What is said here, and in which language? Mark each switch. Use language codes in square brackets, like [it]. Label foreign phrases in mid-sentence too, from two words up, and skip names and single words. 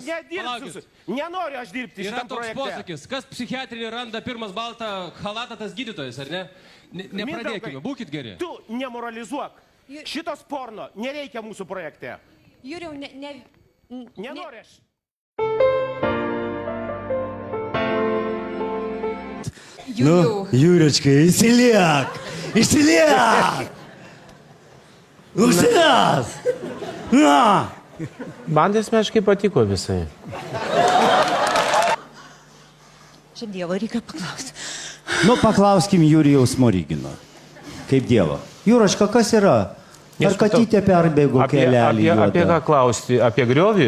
[lt] nedirbsiu, nenoriu aš dirbti Yra šitam toks projekte. posakis, kas psichiatrinį randa pirmas baltą halatą, tas gydytojas, ar ne? Nepradėkime, būkit geri. Tu nemoralizuok. Šitos porno nereikia mūsų projekte. Jurijau, Nenoriu aš. [ru] Ну, Юрочка, Исиляк! Исиляк! Ну, сейчас! На! [lt] Man asmeniškai patiko visai. Čia Dievo reikia paklausti. Nu, paklauskim Jurijaus Smorigino. Kaip Dievo. Jūraška, kas yra? Ar katytė perbėgo kelelį? Apie ką klausti? Apie griovį?